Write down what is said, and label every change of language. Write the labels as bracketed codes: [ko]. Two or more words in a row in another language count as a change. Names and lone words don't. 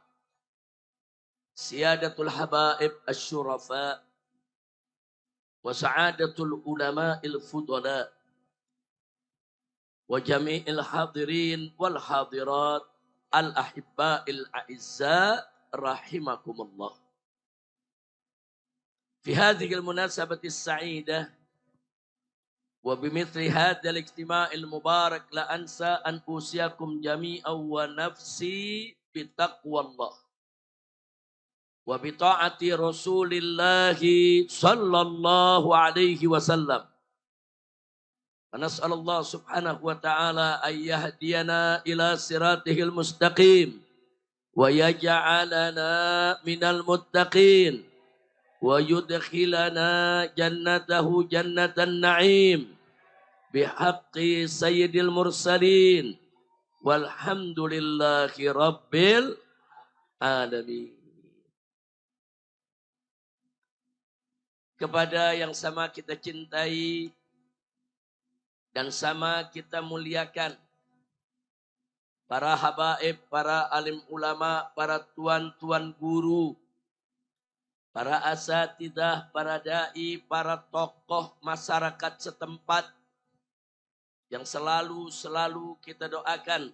[ar] سيادة الحبائب الشرفاء وسعادة العلماء الفضلاء وجميع الحاضرين والحاضرات الأحباء الأعزاء رحمكم الله. في هذه المناسبة السعيدة وبمثل هذا الاجتماع المبارك لا أنسى أن أوصيكم جميعا ونفسي بتقوى الله وبطاعة رسول الله صلى الله عليه وسلم. ونسأل الله سبحانه وتعالى أن يهدينا إلى صراطه المستقيم ويجعلنا من المتقين ويدخلنا جنته جنة النعيم بحق سيد المرسلين والحمد لله رب العالمين. [id] Kepada yang sama kita cintai dan sama kita muliakan, para habaib, para alim ulama, para tuan-tuan guru, para asatidah, para da'i, para tokoh masyarakat setempat yang selalu kita doakan.